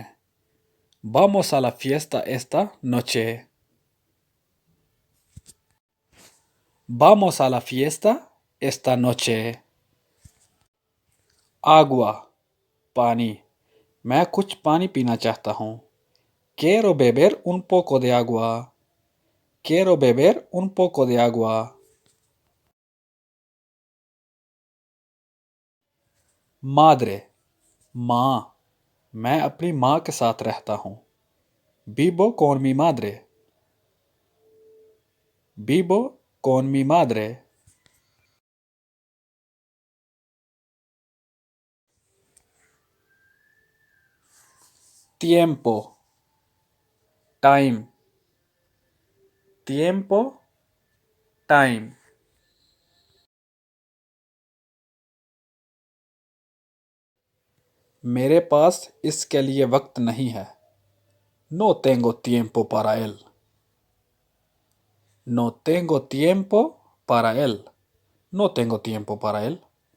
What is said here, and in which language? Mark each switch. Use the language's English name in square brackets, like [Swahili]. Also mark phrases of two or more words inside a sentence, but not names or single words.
[Spanish] Vamos a la fiesta esta noche. Vamos a la fiesta esta noche. Agua, [Hindi] पानी, मैं कुछ पानी पीना चाहता हूँ। [Spanish] Quiero beber un poco de agua. Quiero beber un poco de agua. Madre, [Hindi] माँ, मैं अपनी माँ के साथ रहता हूँ। [Spanish] Vivo con mi madre. Vivo con mi madre. Tiempo, [English] time. [Spanish] Tiempo, time. [Hindi] मेरे पास इसके लिए वक्त नहीं है। [Spanish] No tengo tiempo para él. No tengo tiempo para él. No tengo tiempo para él.